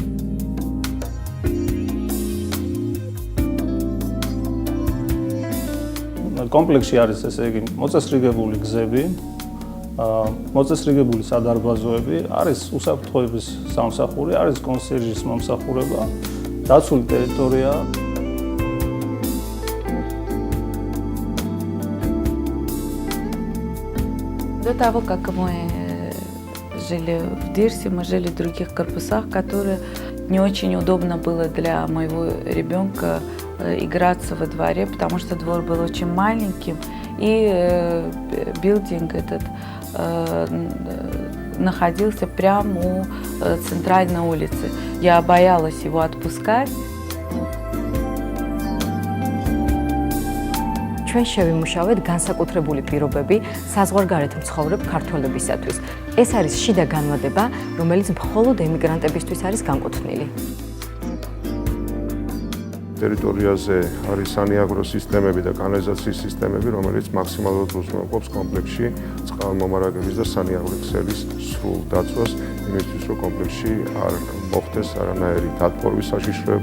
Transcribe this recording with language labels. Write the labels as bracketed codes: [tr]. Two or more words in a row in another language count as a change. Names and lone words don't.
[ka] კომპლექსში არის ესე იგი მოწესრიგებული გზები, მოწესრიგებული სადარბაზოები, არის უსაფრთხოების სამსახური, არის კონსიერჟის მომსახურება, დაცული ტერიტორია. [ru] До того, как мы жили в Дирсе, мы жили в других корпусах, которые не очень удобно было для моего ребенка играться во дворе, потому что двор был очень маленьким, и билдинг этот находился прямо у центральной улицы. Я боялась его отпускать. [ka] ჩვენ შევიმუშავეთ განსაკუთრებული პირობები საზღვარგარეთ მცხოვრებ ქართველებისათვის. ეს არის შიდა განმადება, რომელიც მხოლოდ ემიგრანტებისთვის არის განკუთვნილი. ტერიტორიაზე არის სანიაგრო სისტემები და კანალიზაციის სისტემები, რომელიც მაქსიმალურად უზრუნველყოფს კომპლექსში წყალმომარაგების და სანიაგრო ქსელის სრულ დაცვას, იმისთვის, რომ კომპლექსში არ მოხდეს არანაირი დატბორვის საშიშროება.